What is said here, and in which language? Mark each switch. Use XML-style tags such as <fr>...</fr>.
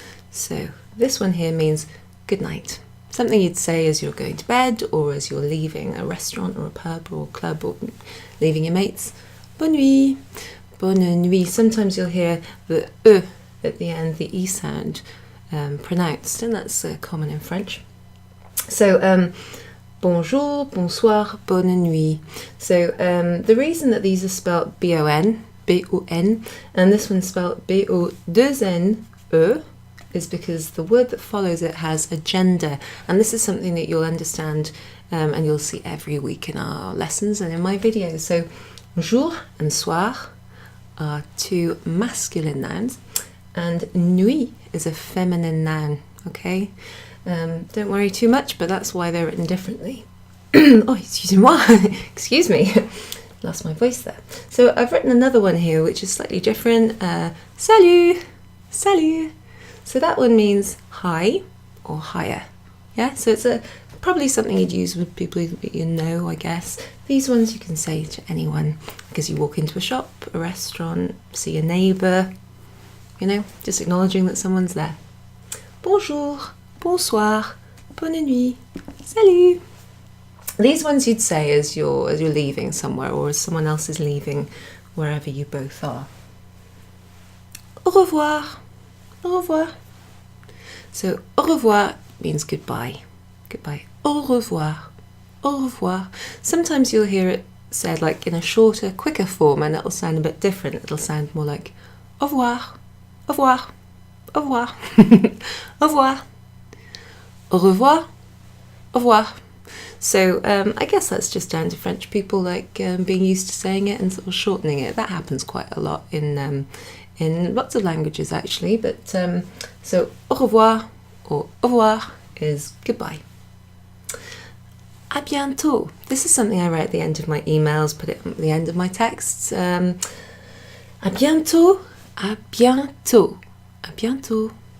<en>So this one here means good night. Something you'd say as you're going to bed or as you're leaving a restaurant or a pub or a club or leaving your mates.</en> <fr>Bonne nuit. Bonne nuit.</fr> <en>Sometimes you'll hear the E at the end, the E sound pronounced, and that's common in French.</en> <fr>So bonjour, bonsoir, bonne nuit.</fr> <en>So the reason that these are spelled B-O-N, B-O-N, and this one's spelled B-O-2-N-E is because the word that follows it has a gender, and this is something that you'll understand and you'll see every week in our lessons and in my videos. So jour and soir are two masculine nouns, and nuit is a feminine noun, okay? Don't worry too much, but that's why they're written differently. Oh,</en> <fr>excuse-moi,</fr> <en>excuse me, lost my voice there. So I've written another one here which is slightly different.</en> <fr>Salut, salut.</fr> <en>So that one means hi or higher. Yeah, so it's probably something you'd use with people that you know, I guess. These ones you can say to anyone because you walk into a shop, a restaurant, see a neighbour, you know, just acknowledging that someone's there.</en> <fr>Bonjour, bonsoir, bonne nuit, salut.</fr> <en>These ones you'd say as you're leaving somewhere or as someone else is leaving wherever you both are.</en> <fr>Au revoir. Au revoir. So, au revoir</fr> <en>means goodbye. Goodbye.</en> <fr>Au revoir. Au revoir.</fr> <en>Sometimes you'll hear it said like in a shorter, quicker form, and it'll sound a bit different. It'll sound more like au revoir.</en> <fr>Au revoir. Au revoir. Au revoir. Au revoir. Au revoir.</fr> <en>So I guess that's just down to French people like being used to saying it and sort of shortening it. That happens quite a lot in lots of languages actually, but so au revoir or au revoir is goodbye.</en> <fr>À bientôt.</fr> <en>This is something I write at the end of my emails, put it at the end of my texts.</en> <fr>À bientôt, à bientôt, à bientôt.</fr>